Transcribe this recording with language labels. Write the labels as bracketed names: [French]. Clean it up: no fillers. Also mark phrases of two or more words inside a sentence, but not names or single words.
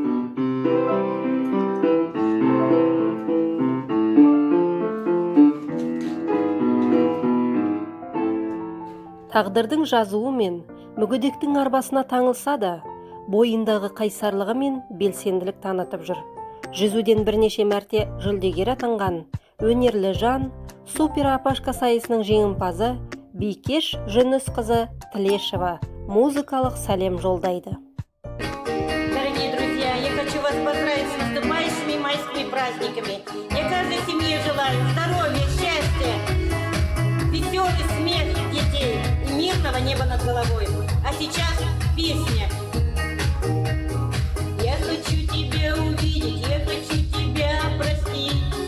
[Kazakh] Тағдырдың жазуы мен мүгедектің арбасына таңылса да, бойындағы қайсарлығы мен белсенділік танытып жүр. Жүзуден бірнеше мәрте жүлдегер атанған өнерлі жан Супер Апашка сайысының жеңімпазы Бикеш Жүнісқызы Тілешева музыкалық сәлем жолдайды. [Russian] Дорогие друзья, я хочу вас поздравить с наступающими майскими праздниками. Я каждой семье желаю здоровья, счастья, веселый смех детей и мирного неба над головой. А сейчас песня. Я хочу тебя увидеть, я хочу тебя простить.